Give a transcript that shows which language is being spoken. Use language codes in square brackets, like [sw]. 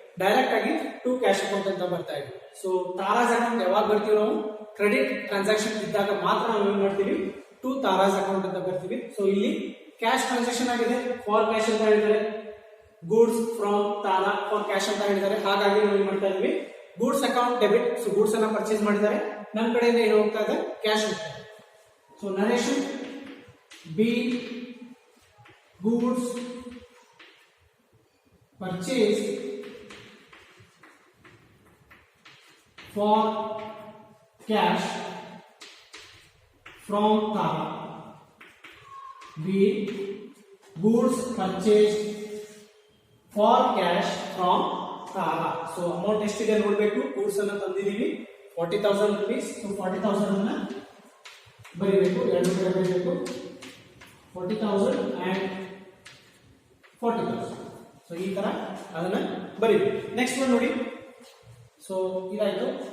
[kn] Direct ಆಗಿ to cash account ಅಂತ ಬರ್ತಾ ಇದೆ. ಸೊ ತಾರಾಸ್ ಅಕೌಂಟ್ ಯಾವಾಗ ಬರ್ತೀವಿ ನಾವು ಕ್ರೆಡಿಟ್ ಟ್ರಾನ್ಸಾಕ್ಷನ್ ಇದ್ದಾಗ ಮಾತ್ರ ನಾವು ಏನ್ ಮಾಡ್ತೀವಿ ಟು ತಾರಾಸ್ ಅಕೌಂಟ್ ಅಂತ ಬರ್ತೀವಿ. ಸೊ ಇಲ್ಲಿ ಕ್ಯಾಶ್ ಟ್ರಾನ್ಸಾಕ್ಷನ್ ಆಗಿದೆ ಫಾರ್ ಕ್ಯಾಶ್ ಅಂತ ಹೇಳಿದ್ದಾರೆ, goods from Tara for cash ಅಂತ ಹೇಳಿದ್ದಾರೆ. ಹಾಗಾಗಿ ನಾವು ಏನ್ ಮಾಡ್ತಾ ಇದೀವಿ goods account debit. So goods ಅನ್ನ ಪರ್ಚೇಸ್ ಮಾಡಿದ್ದಾರೆ, ನಮ್ಮ ಕಡೆಯಿಂದ ಏನು ಹೋಗ್ತಾ ಇದೆ ಕ್ಯಾಶ್ ಹೋಗ್ತಾ ಇದೆ. [en] So narration B goods purchase for cash from Tara. B goods purchased for cash from Tara. So amount [kn] ಎಷ್ಟಿದೆ ನೋಡಬೇಕು. ಗೂಡ್ಸ್ ಅನ್ನು ತಂದಿದ್ದೀವಿ 40,000 rupees. ಸೊ 40,000 ಅನ್ನ ಬರೀಬೇಕು, ಎರಡು ಕಡೆ ಬರೀಬೇಕು 40,000 and 40,000. ಸೊ ಈ ತರ ಅದನ್ನ ಬರೀಬೇಕು. ನೆಕ್ಸ್ಟ್ ಒನ್ ನೋಡಿ. ಸೊ ಇದಾಯ್ತು.